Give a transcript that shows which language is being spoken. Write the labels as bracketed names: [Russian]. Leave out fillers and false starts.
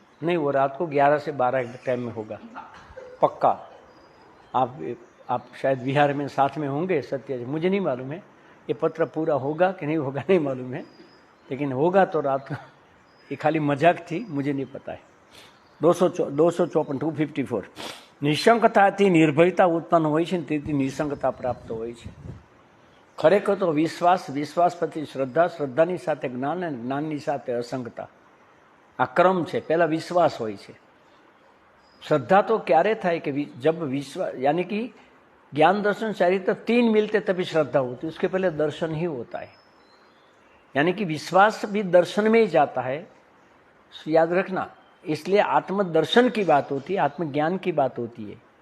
[Hindi] नहीं, वो रात को 11 से 12 के टाइम में होगा पक्का। आप शायद बिहार में साथ में होंगे, सत्य मुझे नहीं मालूम है ये पत्र पूरा होगा कि नहीं होगा, नहीं मालूम है, लेकिन होगा तो रात को। ये खाली मजाक थी, मुझे नहीं पता है। [Gujarati] 254 254 નિશંકતાથી નિર્ભયતા ઉત્પન્ન હોય છે, તેથી નિસંગતા પ્રાપ્ત હોય છે। ખરેખર તો વિશ્વાસ, વિશ્વાસ પછી શ્રદ્ધા, શ્રદ્ધાની સાથે જ્ઞાન અને જ્ઞાનની સાથે અસંગતા, આ ક્રમ છે। પહેલા વિશ્વાસ હોય છે। [Hindi] श्रद्धा तो [Gujarati] क्यारे થાય [Hindi] कि जब विश्वास यानी कि ज्ञान दर्शन चारित्र 3 मिलते तभी श्रद्धा होती, उसके पहले दर्शन ही होता है। यानी कि विश्वास भी दर्शन में ही जाता है, याद रखना। इसलिए आत्मदर्शन की बात होती है, आत्मज्ञान की बात होती है।